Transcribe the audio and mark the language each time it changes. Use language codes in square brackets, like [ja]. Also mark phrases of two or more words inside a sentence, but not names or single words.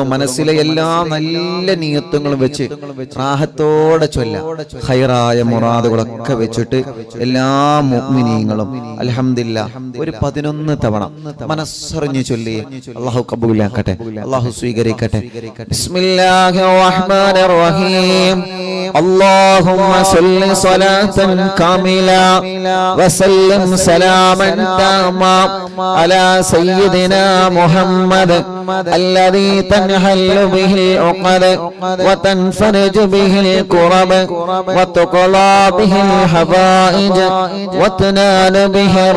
[ml] മനസ്സിലെ എല്ലാ നല്ല നിയത്തുകളും വെച്ച് റാഹത്തോടെ ചൊല്ലാം. ഖൈറായ മുറാദുകളൊക്കെ വെച്ചിട്ട് എല്ലാ മുഅ്മിനീങ്ങളും അൽഹംദുലില്ലാഹ് ഒരു 11 തവണ മനസ്സറിഞ്ഞ് ചൊല്ലി. അല്ലാഹു കബൂലാക്കട്ടെ, അല്ലാഹു സ്വീകരിക്കട്ടെ. [ar] بسم الله الرحمن الرحيم. اللهم صل صلاة كاملة وسلم سلاما تاما على سيدنا محمد الذي تنحل به العقد وتنفرج به الكرب وتقضى به الحوائج وتنال به